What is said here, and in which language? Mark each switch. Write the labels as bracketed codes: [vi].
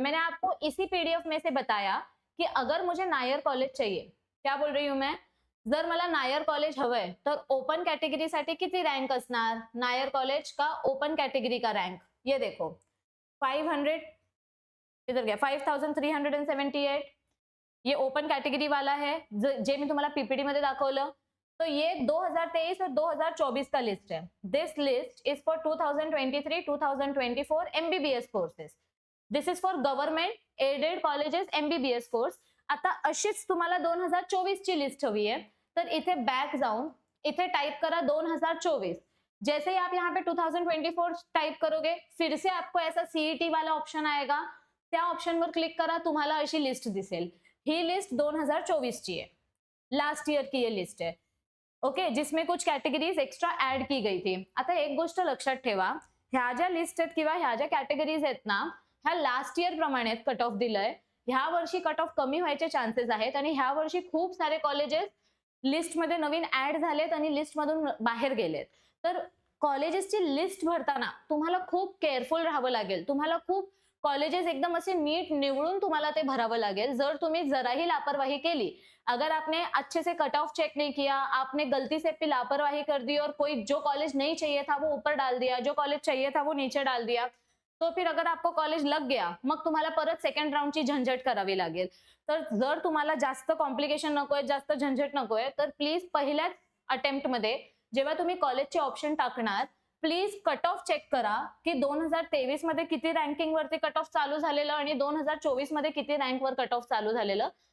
[hi] मैंने आपको इसी पीडीएफ में से बताया की अगर मुझे नायर कॉलेज चाहिए, क्या बोल रही हूँ मैं, [mr] जर मला नायर कॉलेज हवंय तर ओपन कॅटेगरीसाठी किती रँक असणार, [hi] नायर कॉलेज का ओपन कैटेगरी का रैंक, ये देखो 500, इधर गया 5378, ये ओपन कैटेगरी वाला है [mr] जे मी तुम्हाला पीपीटी मध्ये दाखवलं। [hi] तो ये 2023 और 2024 का लिस्ट है। [en] This list is for 2023-2024 MBBS courses. This is for government aided colleges MBBS course. [mr] आता अशीच तुम्हाला 2024 ची लिस्ट हवी है, तर इथे बैक जाऊन इथे टाइप करा 2024। [hi] जैसे ही आप यहाँ पे 2024 टाइप करोगे, फिर से आपको ऐसा सीईटी वाला ऑप्शन आएगा, [mr] त्या ऑप्शन वर क्लिक करा, तुम्हाला अशी लिस्ट दिसेल। ही लिस्ट 2024 ची [hi] है, लास्ट ईयर की ये लिस्ट है, ओके, जिसमें कुछ कैटेगरीज एक्स्ट्रा ऍड की गई थी। [mr] आता एक गोष्ट लक्षात ठेवा, ह्या ज्या लिस्ट आहेत किंवा ह्या ज्या कॅटेगरीज आहेत ना, ह्या लास्ट इयर प्रमाणे कट ऑफ दिलंय। ह्या वर्षी कट ऑफ कमी व्हायचे चान्सेस आहेत आणि ह्या वर्षी खूप सारे कॉलेजेस लिस्ट मध्ये नवीन ऍड झालेत आणि लिस्ट मधून बाहेर गेलेत। तर कॉलेजेसची लिस्ट भरताना तुम्हाला खूप केअरफुल राहावं लागेल, तुम्हाला खूप कॉलेजेस एकदम असे नीट निवडून तुम्हाला ते भरावं लागेल। जर तुम्ही जराही लापरवाही केली, [hi] अगर आपने अच्छे से कट ऑफ चेक नहीं किया, आपने गलती से अपनी लापरवाही कर दी और कोई जो कॉलेज नहीं चाहिए था वो ऊपर डाल दिया, जो कॉलेज चाहिए था वो नीचे डाल दिया, तो फिर अगर आपको कॉलेज लग गया, [mr] मग तुम्हाला परत सेकंड राउंडची झंझट करावी लागेल। तर जर तुम्हाला जास्त कॉम्प्लिकेशन नकोय, जास्त झंझट नकोय, तर प्लीज पहिल्याच अटेम्प्ट मध्ये जेव्हा तुम्ही कॉलेजचे ऑप्शन टाकणार, प्लीज कट ऑफ चेक करा की 2023 मध्ये किती रँकिंग वरती कट ऑफ चालू झालेलं आणि 2024 मध्ये किती रँक वर कट ऑफ चालू झालेलं।